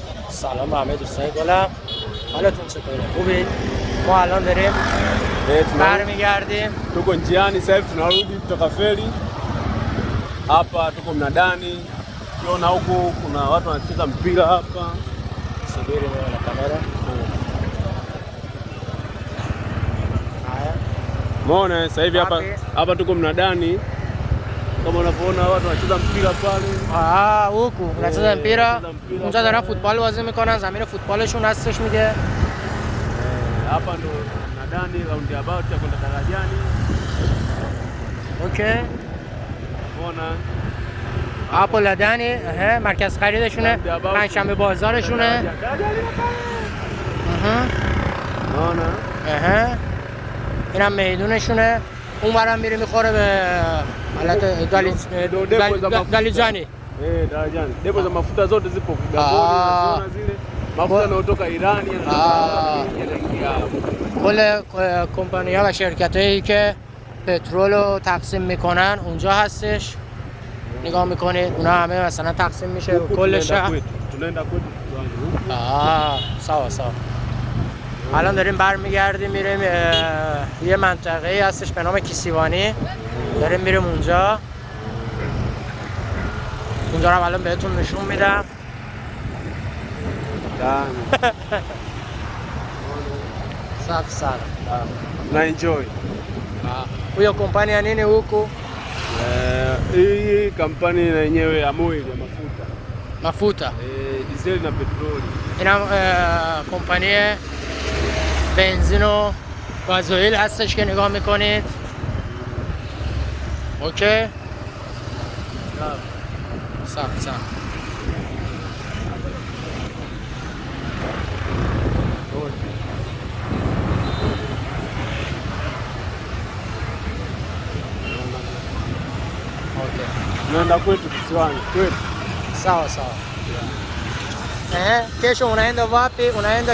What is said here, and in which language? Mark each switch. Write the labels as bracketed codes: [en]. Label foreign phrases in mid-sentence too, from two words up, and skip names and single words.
[fa] سلام همه دوستای گلم، حالتون چطوره؟ خوبید؟ ما الان داریم برمیگردیم. [sw] Tuko njiani sasa hivi tunarudi kutoka feri. Hapa tuko mnadani. Ukiona huku kuna watu wanacheza mpira hapa. Subiri na kamera. Haya. Umeona sasa hivi hapa tuko mnadani. Kama unavyoona watu wanacheza mpira pale. huku unacheza mpira. [fa] اونجا دارن فوتبال بازی میکنن، زمین فوتبالشون هستش میگه. [sw] Hapa ndo mnadani [en] round about [sw] ya kwenda darajani. [fa] اوکی. [sw] Umeona? [fa] hapo لدنی مرکز خریدشونه، پنجشنبه بازارشونه. [sw] Unaona? [fa] اینم میدونشونه. اون برام میره میخوره به حالت دالیجانی. [sw] Darajani. Depo za mafuta zote zipo Kigamboni, unaziona zile. Mafuta yanayotoka Iran yanaingia. [fa] کل کمپانی‌ها و شرکتایی که پترول رو تقسیم میکنن اونجا هستش. نگاه میکنید اونا همه مثلا تقسیم میشه کل شهر. [sw] Tunaenda kwetu. سوا. [fa] الان داریم برمیگردیم میریم یه منطقه هستش به نام کیسیوانی. داریم میریم اونجا رو الان بهتون نشون میدم. [sw] Safi sana. Na enjoy. Huyo kompani ya nini huku? Hii kampani na yenyewe ya Moi ya mafuta. Mafuta. Diesel na petroli. [fa] Ina kompانی بنزین و گازوئیل هستش که نگاه میکنید. اوکی؟ صاف. [sw] Tunaenda kwetu kisiwani kwetu. Sawa. Kesho unaenda wapi? Unaenda